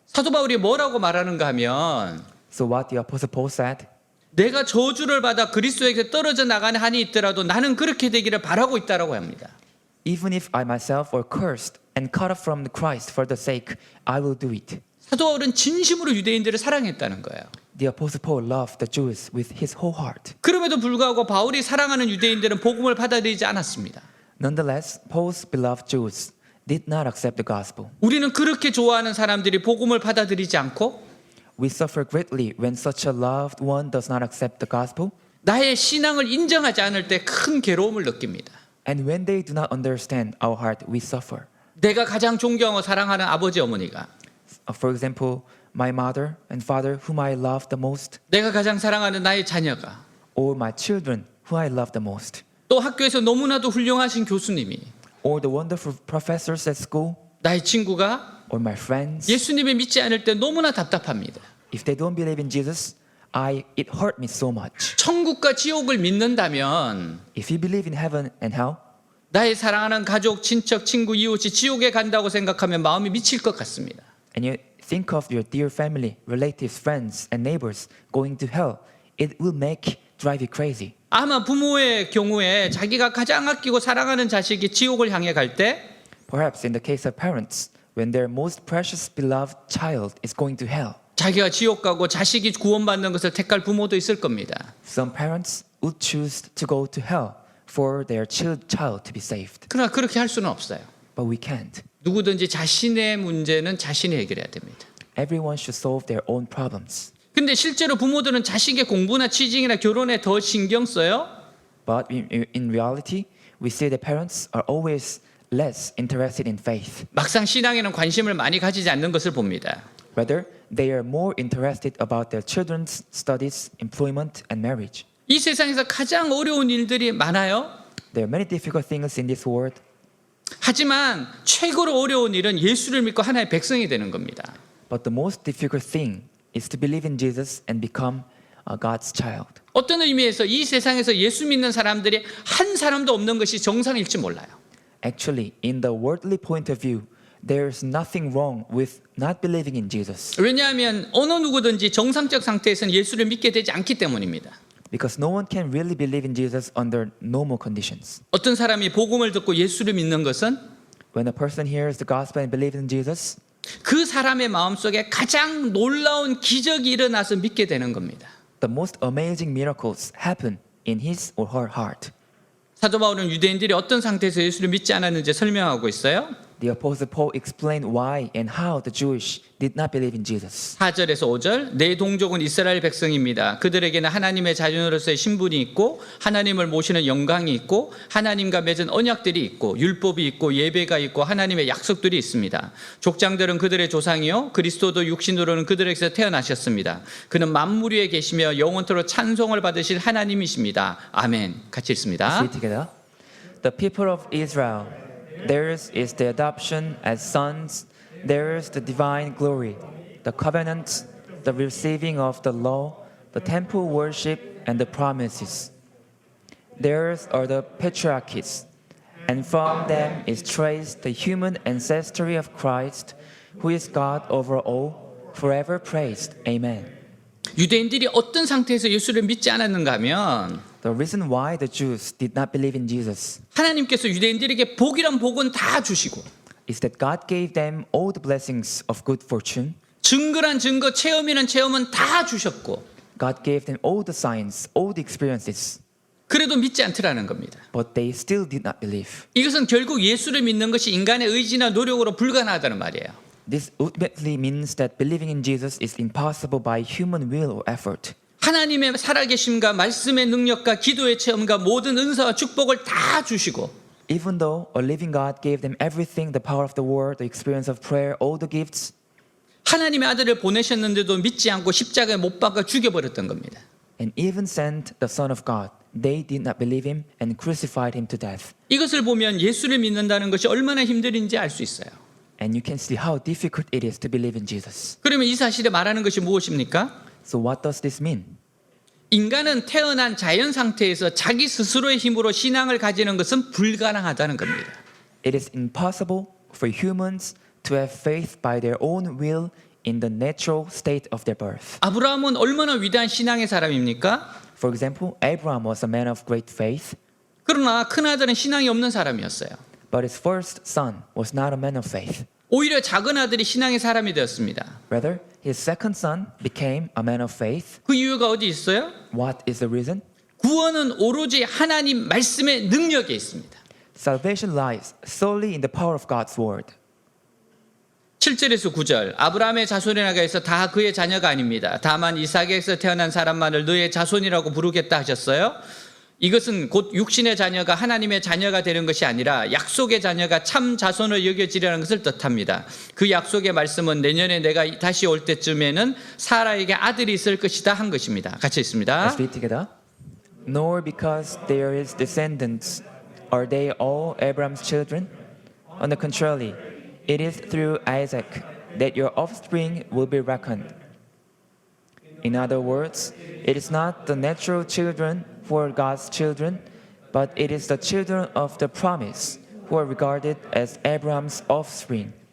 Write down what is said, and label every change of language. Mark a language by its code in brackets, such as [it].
[ko] 사도 바울이 뭐라고 말하는가 하면 [en] So what the Apostle Paul said, [ko] 내가 저주를 받아 그리스도에게 떨어져 나가는 한이 있더라도 나는 그렇게 되기를 바라고 있다라고 합니다. [en] even if I myself were cursed and cut off from Christ for the sake, I will do it. [ko] 사도 바울은 진심으로 유대인들을 사랑했다는 거예요. [en] The Apostle Paul loved the Jews with his whole heart. [ko] 그럼에도 불구하고 바울이 사랑하는 유대인들은 복음을 받아들이지 않았습니다. [en] Nonetheless, Paul's beloved Jews did not accept the gospel. [ko] 우리는 그렇게 좋아하는 사람들이 복음을 받아들이지 않고 [en] We suffer greatly when such a loved one does not accept the gospel, [ko] 나의 신앙을 인정하지 않을 때 큰 괴로움을 느낍니다. [en] and when they do not understand our heart, we suffer. [ko] 내가 가장 존경하고 사랑하는 아버지 어머니가 [en] For example, my mother and father, whom I love the most, [ko] 내가 가장 사랑하는 나의 자녀가 [en] or my children, who I love the most, [ko] 또 학교에서 너무나도 훌륭하신 교수님이 [en] or the wonderful professors at school, [ko] 나의 친구가 [en] or my friends, [ko] 예수님을 믿지 않을 때 너무나 답답합니다. [en] if they don't believe in Jesus, it hurt me so much. [ko] 천국과 지옥을 믿는다면 [en] If you believe in heaven and hell, [ko] 나의 사랑하는 가족, 친척, 친구, 이웃이 지옥에 간다고 생각하면 마음이 미칠 것 같습니다. [en] and you think of your dear family, relatives, friends, and neighbors going to hell, it will drive you crazy. [ko] 아마 부모의 경우에 자기가 가장 아끼고 사랑하는 자식이 지옥을 향해 갈 때 [en] Perhaps in the case of parents, when their most precious beloved child is going to hell, [ko] 자기가 지옥 가고 자식이 구원받는 것을 택할 부모도 있을 겁니다. [en] some parents would choose to go to hell for their child to be saved. [ko] 그러나 그렇게 할 수는 없어요. [en] But we can't. [ko] 누구든지 자신의 문제는 자신이 해결해야 됩니다. [en] Everyone should solve their own problems. [ko] 근데 실제로 부모들은 자식의 공부나 취직이나 결혼에 더 신경 써요. [en] But in reality, we see that parents are always less interested in faith. [ko] 막상 신앙에는 관심을 많이 가지지 않는 것을 봅니다. [en] Rather, they are more interested about their children's studies, employment, and marriage. [ko] 이 세상에서 가장 어려운 일들이 많아요. [en] There are many difficult things in this world, [ko] 하지만 최고로 어려운 일은 예수를 믿고 하나의 백성이 되는 겁니다. [en] but the most difficult thing is to believe in Jesus and become God's child. [ko] 어떤 의미에서 이 세상에서 예수 믿는 사람들이 한 사람도 없는 것이 정상일지 몰라요. [en] Actually, in the worldly point of view, there is nothing wrong with not believing in Jesus, [ko] 왜냐하면 어느 누구든지 정상적 상태에서는 예수를 믿게 되지 않기 때문입니다. [en] because no one can really believe in Jesus under normal conditions. [ko] 어떤 사람이 복음을 듣고 예수를 믿는 것은 [en] When a person hears the gospel and believes in Jesus, [ko] 그 사람의 마음속에 가장 놀라운 기적이 일어나서 믿게 되는 겁니다. [en] the most amazing miracles happen in his or her heart. [ko] 사도 바울은 유대인들이 어떤 상태에서 예수를 믿지 않았는지 설명하고 있어요. [en] The Apostle Paul explained why and how the Jewish did not believe in Jesus. [ko] 4절에서 5절 내 동족은 이스라엘 백성입니다. 그들에게는 하나님의 자녀로서의 신분이 있고 하나님을 모시는 영광이 있고 하나님과 맺은 언약들이 있고 율법이 있고 예배가 있고 하나님의 약속들이 있습니다. 족장들은 그들의 조상이요 그리스도도 육신으로는 그들에게서 태어나셨습니다. 그는 만물 위에 계시며 영원토록 찬송을 받으실 하나님이십니다. 아멘. 같이 읽습니다. [en] Say it together. The people of Israel, theirs is the adoption as sons, theirs the divine glory, the covenant, the receiving of the law, the temple worship, and the promises. Theirs are the patriarchs, and from them is traced the human ancestry of Christ, who is God over all, forever praised. Amen. [ko] 유대인들이 어떤 상태에서 예수를 믿지 않았는가 하면 [en] The reason why the Jews did not believe in Jesus, [ko] 하나님께서 유대인들에게 복이란 복은 다 주시고 [en] is that God gave them all the blessings of good fortune. [ko] 증거란 증거, 체험이란 체험은 다 주셨고 [en] God gave them all the signs, all the experiences, [ko] 그래도 믿지 않더라는 겁니다. [en] but they still did not believe. [ko] 이것은 결국 예수를 믿는 것이 인간의 의지나 노력으로 불가능하다는 말이에요. [en] This ultimately means that believing in Jesus is impossible by human will or effort. [ko] 하나님의 살아계심과 말씀의 능력과 기도의 체험과 모든 은사와 축복을 다 주시고 [en] Even though a living God gave them everything, the power of the word, the experience of prayer, all the gifts, [ko] 하나님의 아들을 보내셨는데도 믿지 않고 십자가에 못 박아 죽여버렸던 겁니다. [en] and even sent the Son of God, they did not believe him and crucified him to death. [ko] 이것을 보면 예수를 믿는다는 것이 얼마나 힘든지 알 수 있어요. [en] And you can see how difficult it is to believe in Jesus. [ko] 그러면 이 사실에 말하는 것이 무엇입니까? [en] So what does this mean? [ko] 인간은 태어난 자연 상태에서 자기 스스로의 힘으로 신앙을 가지는 것은 불가능하다는 겁니다. [en] It is impossible for humans to have faith by their own will in the natural state of their birth. [ko] 아브라함은 얼마나 위대한 신앙의 사람입니까? [en] For example, Abraham was a man of great faith, [ko] 그러나 큰아들은 신앙이 없는 사람이었어요. [en] but his first son was not a man of faith. [ko] 오히려 작은 아들이 신앙의 사람이 되었습니다. [en] Rather, his second son became a man of faith. [ko] 그 이유가 어디 있어요? [en] What is the reason? [ko] 구원은 오로지 하나님 말씀의 능력에 있습니다. [en] Salvation lies solely in the power of God's word. [ko] 7절에서 9절 아브라함의 자손이라고 해서 다 그의 자녀가 아닙니다. 다만 이삭에서 태어난 사람만을 너의 자손이라고 부르겠다 하셨어요. 이것은 곧 육신의 자녀가 하나님의 자녀가 되는 것이 아니라 약속의 자녀가 참 자손을 여겨지려는 것을 뜻합니다. 그 약속의 말씀은 내년에 내가 다시 올 때쯤에는 사라에게 아들이 있을 것이다 한 것입니다. 같이 있습니다. [en] Let's read together. Nor because they are his descendants are they all Abraham's children. On the contrary, it is through Isaac that your offspring will be reckoned. In other words, it is not the natural children who are God's children, but it is the children of the promise who are regarded as Abraham's offspring.